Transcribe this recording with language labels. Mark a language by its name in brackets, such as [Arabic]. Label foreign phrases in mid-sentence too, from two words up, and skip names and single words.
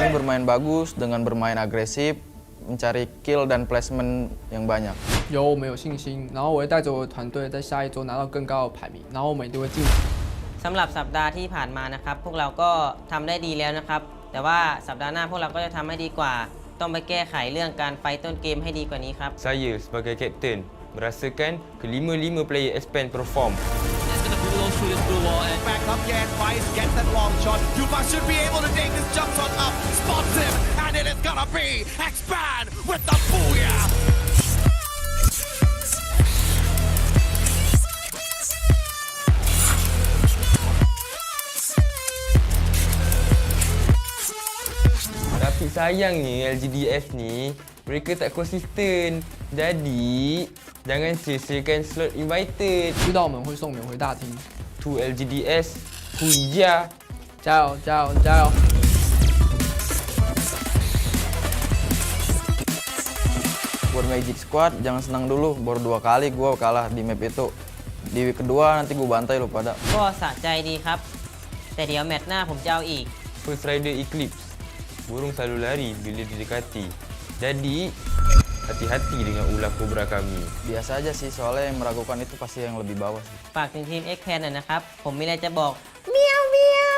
[Indonesian] bermain bagus dengan bermain agresif, mencari kill dan placement yang banyak. [Chinese] 有我们有信心，然后我会带着我的团队在下一周拿到更高的排名，然后我们一定会晋级。 [Thai] สำหรับสัปดาห์ที่ผ่านมานะครับพวกเราก็ทำได้ดีแล้วนะครับแต่ว่าสัปดาห์หน้าพวกเราก็จะทำให้ดีกว่าต้องไปแก้ไขเรื่องการไฟต้นเกมให้ดีกว่านี้ครับ [Malay] Saya sebagai kapten merasakan kelima-lima player [English] expand perform. Back up again, Vice gets that long shot. Yufa should be able to take this jump shot up, spots him, and it is gonna be expand with the booyah. [Malay] Tapi sayangnya LGDF ni mereka tak konsisten. Jadi jangan sia-siakan [English] slot invited. [Chinese] 知道我们会送免回大厅。 [English] To LGDS, Huya. [Chinese] 加油加油加油！ [Indonesian] Buat Magic Squad jangan senang dulu, baru 2 kali gue kalah di map itu. Di week kedua nanti gue bantai lo pada. [Thai] ก็สะใจดีครับแต่เดี๋ยวแมตช์หน้าผมจะเอาอีก [English] First Rider Eclipse. [Malay] Burung selalu lari bila didekati. Jadi hati-hati dengan ulah kobra kami. [Indonesian] Biasa aja sih, soalnya yang meragukan itu pasti yang lebih bawah sih. [Thai] ฝากถึงทีม X-Pan หน่อยนะครับผมมีอะไรจะบอกเมียวเมียว